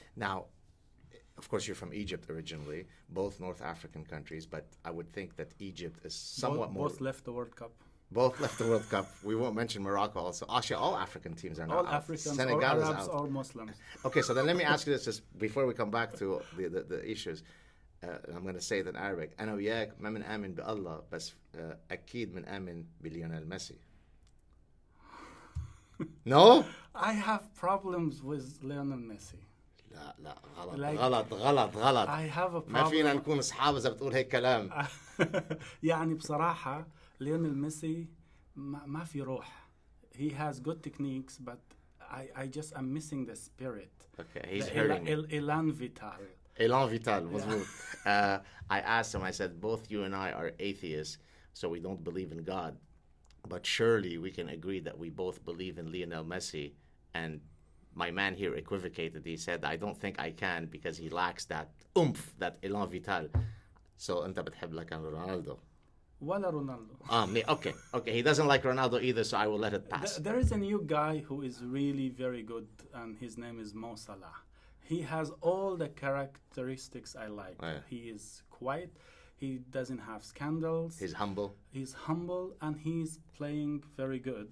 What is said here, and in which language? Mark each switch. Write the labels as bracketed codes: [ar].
[en] Now, of course, you're from Egypt originally, both North African countries, but I would think that Egypt is somewhat more... Both left the World Cup. Both left the World Cup. We won't mention Morocco also. Actually, all African teams are now all out. Africans, Senegal or is Arabs, out. or Muslims. Okay, so then let me ask you this just before we come back to the issues. I'm going to say it in Arabic. [ar] أنا وياك ما بنآمن بالله بس أكيد بنآمن بليونيل ميسي. [en] No? I have problems with Lionel Messi. [ar] لا غلط. [en] I have a problem. [ar] ما فينا نكون أصحاب إذا بتقول هيك كلام. يعني بصراحة ليونيل ميسي ما في روح. [en] He has good techniques, but I just am missing the spirit. Okay, he's hurting me. Elan vital. Elan vital, [ar] مظبوط. [en] I asked him, I said, both you and I are atheists, so we don't believe in God. But surely we can agree that we both believe in Lionel Messi. And my man here equivocated. He said, I don't think I can because he lacks that oomph, that elan vital. So [ar] أنت بتحب لكن رونالدو. ولا رونالدو. [en] Okay. He doesn't like Ronaldo either, so I will let it pass. There is a new guy who is really very good, and his name is Mo Salah. He has all the characteristics I like. Oh, yeah. He is quiet. He doesn't have scandals. He's humble. He's humble, and he's playing very good.